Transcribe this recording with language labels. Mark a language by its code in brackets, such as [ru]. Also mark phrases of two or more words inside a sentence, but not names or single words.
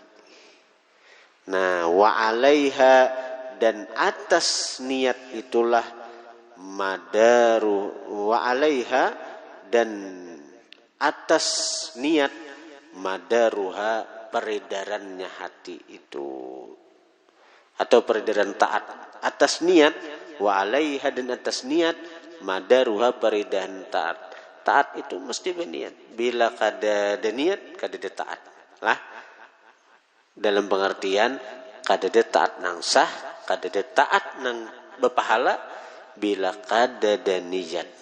[id] Nah, [ar] وعليها [id] dan atas niat itulah madaru, [ar] وعليها [id] dan atas niat madaruha peredarannya hati itu, atau peredaran taat. Atas niat [ar] وعليها [id] dan atas niat madaruha peredaran taat. Taat itu mesti berniat. [bjn] Bila kada ada niat kada ada taat lah. Dalam pengertian kada ada taat nang sah, kada ada taat nang berpahala bila kada ada niat.